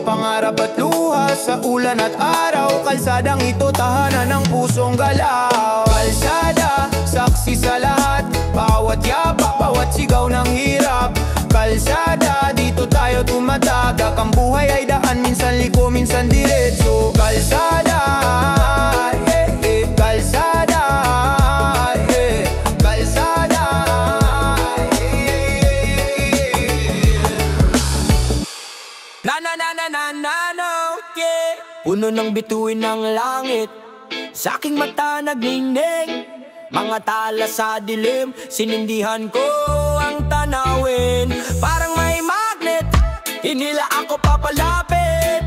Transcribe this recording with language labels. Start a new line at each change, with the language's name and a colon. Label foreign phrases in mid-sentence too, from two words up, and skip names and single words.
Filipino: Pangarap at luha sa ulan at araw. Kalsadang ito tahanan ng pusong galaw. Kalsada, saksi sa lahat. Bawat yapak, bawat sigaw ng hirap. Kalsada, dito tayo tumatagak. Ang buhay ay daan, minsan liko, minsan diretso. Kalsada,
English: yeah, yeah.
Filipino: Kalsada, yeah. Kalsada, yeah. Na na na na na na na, yeah. Puno ng bituin ng langit, sa aking mata nagningning. Mga tala sa dilim, sinindihan ko ang tanawin. Parang may magnet, hinila ako papalapit.